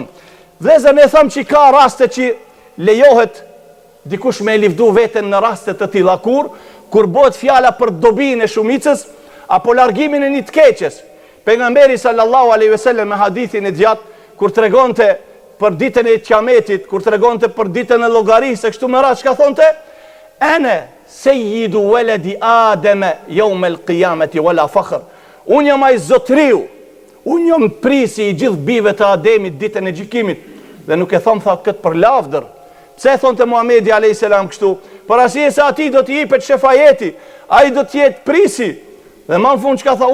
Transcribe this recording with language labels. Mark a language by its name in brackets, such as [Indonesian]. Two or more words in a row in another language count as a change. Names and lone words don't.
[Albanian] Vëllezër, ne them që ka raste që lejohet dikush me livdu veten në raste të tilla, kur bëhet fjala për dobinë e shumicës apo largimin e një të keqes. Pejgamberi [Arabic] صلى الله عليه وسلم [Albanian] me hadithin e gjatë, kur tregonte për ditën e Kiametit, kur tregonte për ditën e llogarisë, kështu me radhë, çka thonte? [Arabic] "أنا سيد ولد آدم يوم القيامة ولا فخر." [Albanian] Unë jam ai zotriu, unë jam prisi I gjithë bijve të Ademit ditën e gjykimit. Dhe nuk e thon, tha, këtë për lavdër. Pse thonte Muhamedi [Arabic] عليه السلام [Albanian] kështu? Por arsye se atij do të jepet shefajeti, ai do të jetë prisi. Dhe më në fund çka tha?